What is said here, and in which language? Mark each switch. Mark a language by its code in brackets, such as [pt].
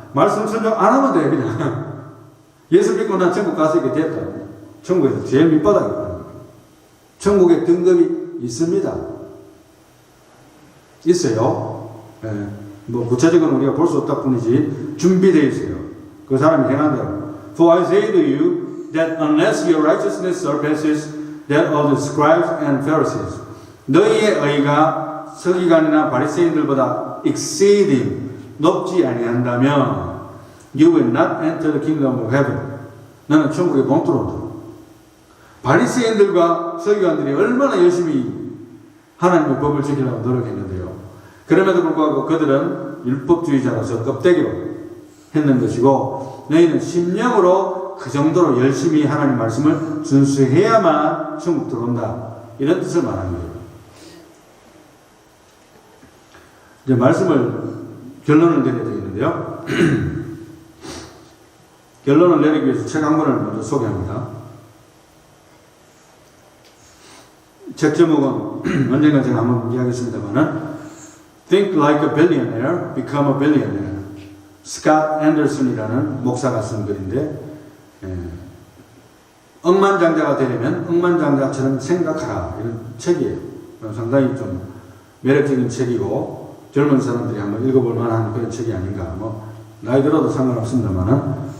[ko] 말씀 순종 안 하면 돼. 그냥 예수 믿고 난 천국 가서 이렇게 됐다. 천국에서 제일 밑바닥이다. 천국에 등급이 있습니다. 있어요. 예. 뭐 구체적으로 우리가 볼 수 없다 뿐이지 준비되어 있어요. 그 사람이 행한 대로. [en] For I say to you that unless your righteousness surpasses that of the scribes and Pharisees, [ko] 너희의 의가 서기관이나 바리새인들보다 [en] exceeding [ko] 높지 아니한다면 [en] you will not enter the kingdom of heaven. [ko] 너는 천국에 못 들어온다. 바리새인들과 서기관들이 얼마나 열심히 하나님의 법을 지키려고 노력했는데요. 그럼에도 불구하고 그들은 율법주의자로서 껍데기로 했는 것이고 너희는 심령으로 그 정도로 열심히 하나님 말씀을 준수해야만 천국 들어온다. 이런 뜻을 말하는 거예요. 이제 말씀을 결론을 내려야 되겠는데요. 결론을 내리기 위해서 책 한 권을 먼저 소개합니다. 책 제목은 언젠가 제가 한번 이야기했습니다만은 [en] Think like a billionaire, become a billionaire. [ko] 스캇 앤더슨이라는 목사가 쓴 글인데 억만장자가 되려면 억만장자처럼 생각하라 이런 책이에요. 상당히 좀 매력적인 책이고 젊은 사람들이 한번 읽어볼 만한 그런 책이 아닌가. 뭐 나이 들어도 상관없습니다만은